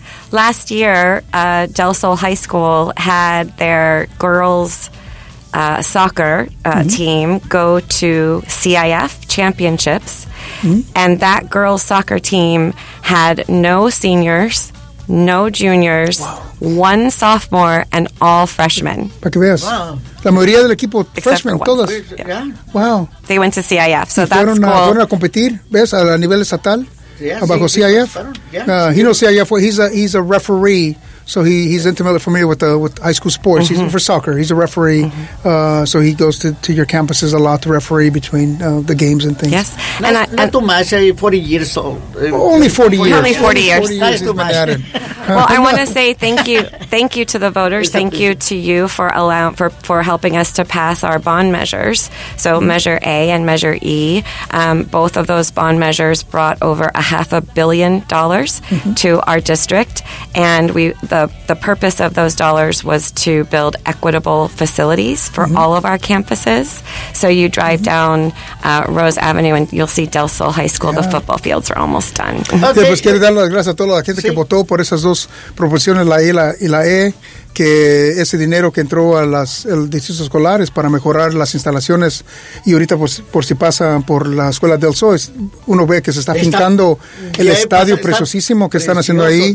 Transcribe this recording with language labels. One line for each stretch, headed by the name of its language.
English: Last year, Del Sol High School had their girls... soccer team go to CIF championships, and that girls soccer team had no seniors, no juniors, one sophomore, and all freshmen.
Spanish: Para que veas, la mayoría del equipo freshmen, todas.
English: Wow. They went to CIF, so that's
Spanish: fueron
English: cool.
Spanish: Fueron a competir, ves, a nivel estatal, bajo CIF.
English: He knows CIF. He's a referee. So he's intimately familiar with high school sports. Mm-hmm. He's for soccer. He's a referee. Mm-hmm. So he goes to your campuses a lot to referee between the games and things. Yes. Not too much. 40 years old. Only 40 years. Only 40 years. Not too much. Well, I want to say thank you to the voters. Thank you to you for helping us to pass our bond measures. So Measure A and Measure E, both of those bond measures brought over $500 million to our district. And the purpose of those dollars was to build equitable facilities for all of our campuses. So you drive down Rose Avenue and you'll see Del Sol High School. The football fields are almost done. Okay.
Spanish: Sí, pues quiero dar las gracias a toda la gente que votó por esas dos proporciones, la E y la E, que ese dinero que entró a las el distrito escolar es para mejorar las instalaciones, y ahorita por si pasan por la escuela Del Sol, uno ve que se está pintando el estadio preciosísimo que están haciendo ahí.